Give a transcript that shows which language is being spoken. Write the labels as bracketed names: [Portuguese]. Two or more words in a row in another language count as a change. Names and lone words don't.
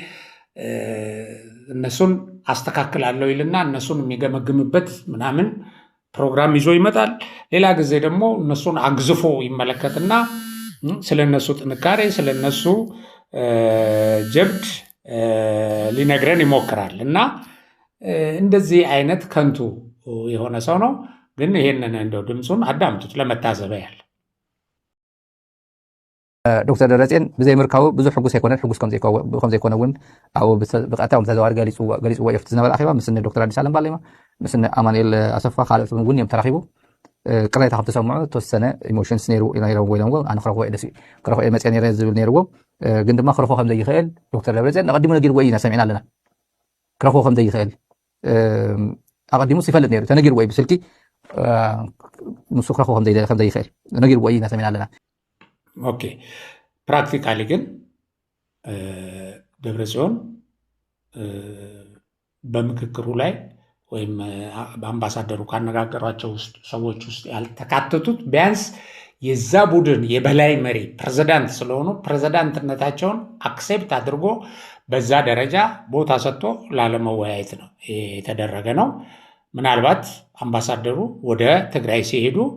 [Amharic] እነሱን አስተካክላለሁ ይልና እነሱን የሚገመግምበት ምናምን ፕሮግራም ይዞ ይመጣል። ሌላ ጊዜ ደግሞ እነሱን አግዝፎ ይመለከትና ስለነሱ ጥንካሬ ስለነሱ ጀብድ ሊነግረን ይሞክራል እና እንደዚህ አይነት ከንቱ የሆነ ሰው ነው። ግን ይሄንን እንደው ድምፁን አዳምጡት ለመታዘብ ያህል። [Tigrinya] ዶክተር ደብረጽዮን ብዘይ ምርካቡ ብዙሕ ሕጉስ ኣይኮነን። ሕጉስ ከም ዘይኮነ እውን ኣብኡ ብቀጥታዊ ተዘዋዋሪ ገሊፅዎ እዩ ዝነበረ ኣኼባ ምስኒ ዶክተር ኣዲስ ኣለም ባሌማ ምስኒ ኣማኑኤል ኣሰፋ ካልኦት እውን እዮም ተራኺቡ ቅሬታ ከም ተሰምዑ ተወሰነ ኢሞሽንስ ነይሮም ወይሎም ኣነ ክረኽቦ ደስ ክረኽቦ መፅአ ነይረ ዝብል ነይርዎ። ግን ድማ ክረኽቦ ከም ዘይኽእል ዶክተር ደብረጽዮን ኣቐዲሙ ነጊርዎ ኢና ሰሚዕና ኣለና። ክረኽቦ ከም ዘይኽእል ኣቐዲሙስ ይፈልጥ ነይሩ ተነጊርዎ እዩ ብስልኪ ንሱ ክረኽቦ ከም ዘይኽእል ነጊርዎ ኢና ሰሚዕና ኣለና። [Amharic] ኦኬ ፕራክቲካሊ ግን ደብረጽዮን በምክክሩ ላይ ወይም በአምባሳደሩ ካነጋገሯቸው ሰዎች ውስጥ ያልተካተቱት ቢያንስ የዛ ቡድን የበላይ መሪ ፕሬዝዳንት ስለሆኑ ፕሬዝዳንትነታቸውን አክሴፕት አድርጎ በዛ ደረጃ ቦታ ሰጥቶ ላለመወያየት ነው የተደረገ ነው። ምናልባት አምባሳደሩ ወደ ትግራይ ሲሄዱ